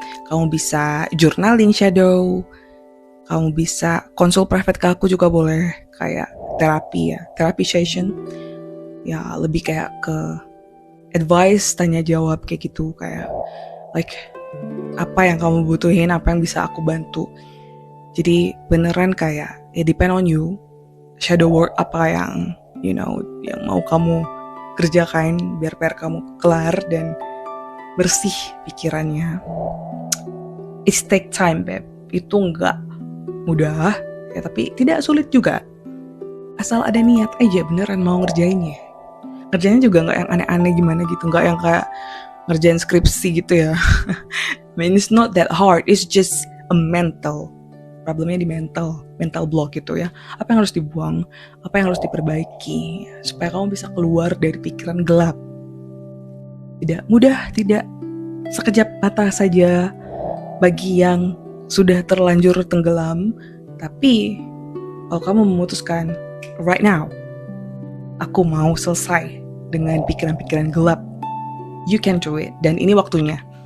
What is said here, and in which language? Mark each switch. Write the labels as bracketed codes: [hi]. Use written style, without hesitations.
[id] Kamu bisa journaling shadow. Kamu bisa konsul private ke aku juga boleh. Kayak terapi ya. Terapi session. Ya lebih kayak ke advice, tanya jawab kayak gitu. Kayak apa yang kamu butuhin, apa yang bisa aku bantu. Jadi beneran kayak [en] depend on you. [id] Shadow work apa yang yang mau kamu kerjakan biar PR kamu kelar dan bersih pikirannya. [en] It's take time, Beb. [id] Itu nggak mudah, ya, tapi tidak sulit juga. Asal ada niat aja beneran mau ngerjainnya. Ngerjainnya juga nggak yang aneh-aneh gimana gitu, nggak yang kayak ngerjain skripsi gitu ya. [en] I mean, it's not that hard, it's just a mental problemnya, [id] di mental block gitu ya. Apa yang harus dibuang, apa yang harus diperbaiki supaya kamu bisa keluar dari pikiran gelap. Tidak mudah, tidak sekejap mata saja bagi yang sudah terlanjur tenggelam. Tapi kalau kamu memutuskan [en] right now, [id] aku mau selesai dengan pikiran-pikiran gelap, [en] you can do it. [id] Dan ini waktunya.